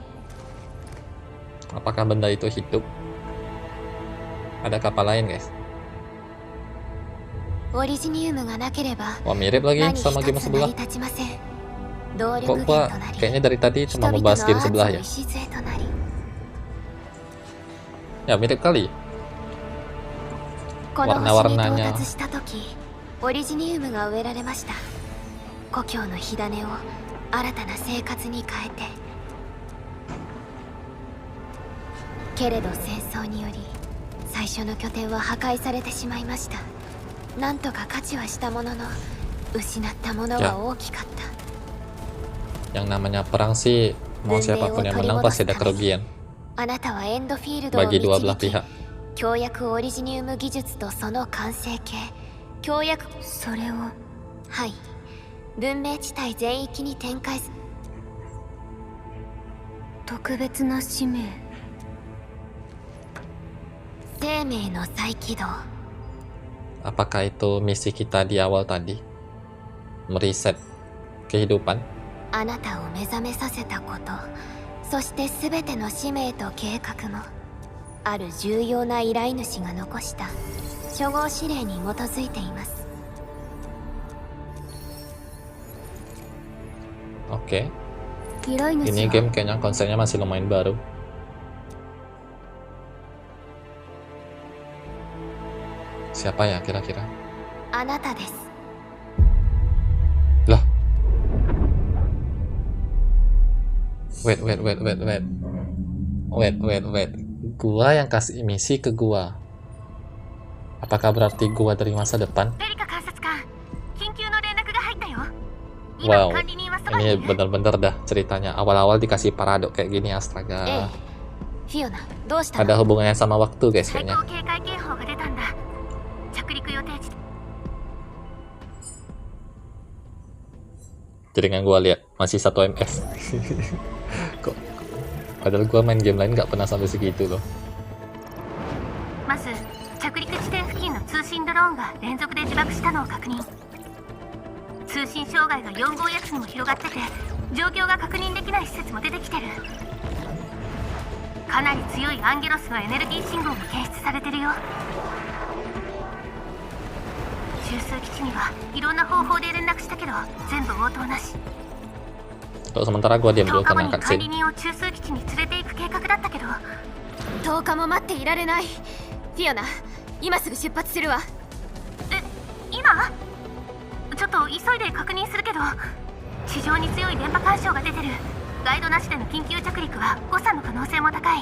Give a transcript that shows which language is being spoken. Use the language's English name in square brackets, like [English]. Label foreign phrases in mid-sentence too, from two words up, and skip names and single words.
[Indonesian] Apakah benda itu hidup? Ada kapal lain, guys. [Japanese] オリジニウムがなければ [Indonesian] Wah, mirip lagi [Japanese] 何一つ [Indonesian] sama game [Japanese] 成 [Indonesian] sebelah. [Japanese] り立ちません。動 [Indonesian] Kok [Japanese] 力源 [Indonesian] gua [Japanese] となり、 [Indonesian] kayaknya dari tadi [Japanese] 人 [Indonesian] cuma [Japanese] 々の [Indonesian] membahas [Japanese] ア [Indonesian] game [Japanese] ーツ [Indonesian] sebelah [Japanese] の [Indonesian] ya? [Japanese] 礎となり、 [Indonesian] Ya mirip kali. [Japanese] この星に到 [Indonesian] Warna-warnanya. [Japanese] 達した時、オリジニウムが植えられました。故郷の火種を新たな生活に変えて。けれど戦争により最初の拠点は破壊されてしまいました。なんとか価値はしたものの、失ったものは大きかった。 [Indonesian] Yang namanya perang sih, mau siapapun yang menang pasti ada kerugian [Japanese] あなたはエンドフィールドを [Indonesian] bagi dua [Japanese] 導 [Indonesian] belah [Japanese] き、 [Indonesian] pihak. [Japanese] 協約オリジニウム技術とその完成形、協約、それを、はい、文明地帯全域に展開す。特別な使命、生命の再起動。 [Indonesian] Apakah itu misi kita di awal tadi? Meriset kehidupan? [Japanese] あなたを目覚めさせたこと、そして全ての使命と計画も、ある重要な依頼主が残した初号指令に基づいています。 [Indonesian] Oke. [Japanese] 依頼主 [Indonesian] Ini [Japanese] は [Indonesian] game kayaknya konsepnya masih lumayan baru. Siapa ya kira-kira? [Japanese] あなたです。 [Indonesian] Lah. Wait. Gua yang kasih misi ke gua. Apakah berarti gua dari masa depan? [Japanese] ベリカ監察官、緊急の連絡が入ったよ。 [Indonesian] Wow, [Japanese] 管理人はそばにい [Indonesian] ini [Japanese] る。 [Indonesian] bener-bener dah ceritanya. Awal-awal dikasih paradok kayak gini, [Japanese] ええ [Indonesian] astaga. [Japanese] フィオナ、どうした [Indonesian] Ada [Japanese] の？ [Indonesian] hubungannya sama waktu guys [Japanese] 最 [Indonesian] kayaknya. [Japanese] 高警戒警報が出たんだ。着陸予定地。 [Indonesian] Jaringan gua lihat masih 1 ms. Kok padahal gua main game lain nggak pernah sampai segitu loh. [Japanese] まず着陸地点付近の通信ドローンが連続で自爆したのを確認。通信障害が4号薬にも広がってて、状況が確認できない施設も出てきてる。かなり強いアンゲロスのエネルギー信号が検出されてるよ。中枢基地にはいろんな方法で連絡したけど全部応答なし。 [Indonesian] Kalau sementara gua diam [Japanese] 10 [Indonesian] dulu [Japanese] 日後 [Indonesian] karena [Japanese] に管 [Indonesian] cutscene. [Japanese] 理人を中枢基地に連れて行く計画だったけど、10日も待っていられない。フィオナ、今すぐ出発するわ。え、今？ちょっと急いで確認するけど、地上に強い電波干渉が出てる。ガイドなしでの緊急着陸は誤差の可能性も高い。